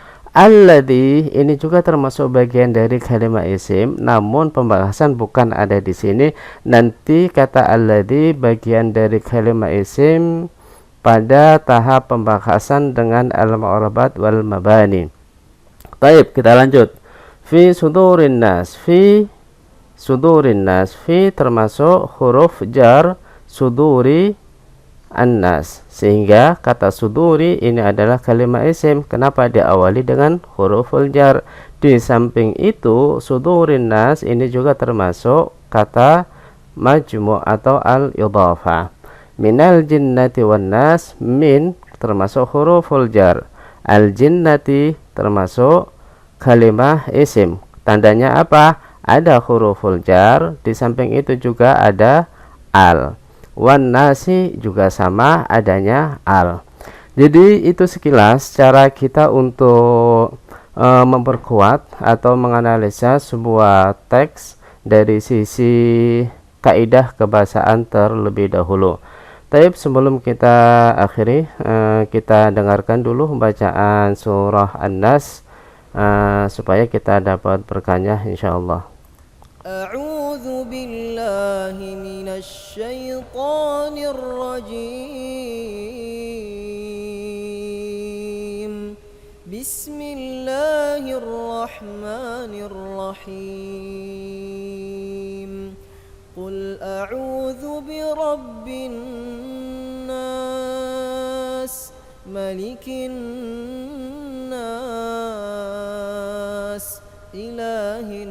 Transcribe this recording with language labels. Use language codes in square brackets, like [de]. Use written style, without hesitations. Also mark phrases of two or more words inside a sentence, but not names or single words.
[id] Alladzi ini juga termasuk bagian dari kalimat isim, namun pembahasan bukan ada di sini. Nanti kata alladzi bagian dari kalimat isim pada tahap pembahasan dengan [ar] المعربات والمباني. [id] Baik, kita lanjut. [ar] في صدور الناس. في صدور الناس. [id] Fi termasuk huruf jar [ar] صدور الناس, [id] sehingga kata suduri ini adalah kalimat isim. Kenapa diawali dengan [ar] حروف الجر? [id] Di samping itu [ar] صدور الناس [id] ini juga termasuk kata majmu' atau al-idhafah. [ar] من الجنة والناس, [id] min termasuk [ar] حروف الجر, الجنة [id] termasuk kalimah isim. Tandanya apa? Ada [ar] حروف الجر, [id] di samping itu juga ada al. [ar] والناس [id] juga sama, adanya al. Jadi itu sekilas cara kita untuk memperkuat atau menganalisa sebuah teks dari sisi kaidah kebahasaan terlebih dahulu. Taib, sebelum kita akhiri, kita dengarkan dulu bacaan surah An-Nas supaya kita dapat berkanya insyaallah. [ar] أعوذ بالله من الشيطان الرجيم. بسم الله الرحمن الرحيم قل أعوذ برب الناس ملك الناس إله